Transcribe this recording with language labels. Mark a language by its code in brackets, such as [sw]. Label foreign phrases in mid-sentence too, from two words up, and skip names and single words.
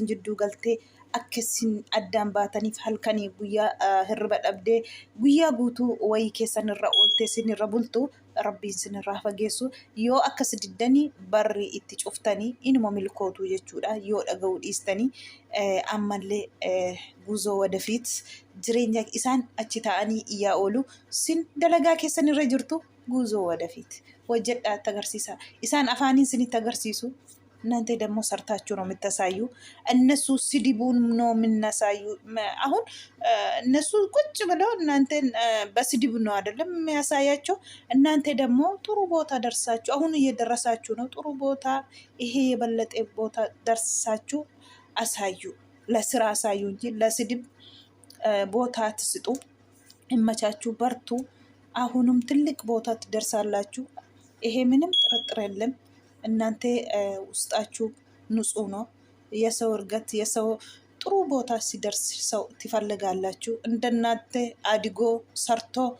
[om] jidduu galtee akka sin addaan baataniif halkanii guyyaa hirriba dhabdee guyyaa guutuu wayii keessan irra ooltee sin irra bultu rabbiin sin irraa fageessu yoo akkas diddanii barri itti cuftanii inuma milkootu jechuudha yoo dhaga'uu dhiistanii ammallee [am] ጉዞ ወደፊት [om] jireenya isaan achi ta'anii iyyaa oolu sin dalagaa keessan irra jirtu [am] ጉዞ ወደፊት [om] hojjedhaa agarsiisa isaan afaaniin sinitti agarsiisu [am] እናንተ ደግሞ ሰርታችሁ ነው የምታሳዩ እነሱ ስድቡን ነው የምናሳዩ አሁን እነሱ ቁጭ ብለው እናንተን በስድብ ነው አይደለም የሚያሳያቸው እናንተ ደግሞ ጥሩ ቦታ ደርሳችሁ አሁን እየደረሳችሁ ነው ጥሩ ቦታ ይሄ የበለጠ ቦታ ደርሳችሁ አሳዩ ለስራ አሳዩ እንጂ ለስድብ ቦታ አትስጡ እመቻችሁ በርቱ አሁንም ትልቅ ቦታ ትደርሳላችሁ ይሄ ምንም ጥርጥር የለም እናንተ ውስጣችሁ ንጹህ ነው የሰው እርገት የሰው ጥሩ ቦታ ሲደርስ ሰው ትፈልጋላችሁ እንደናንተ አድጎ ሰርቶ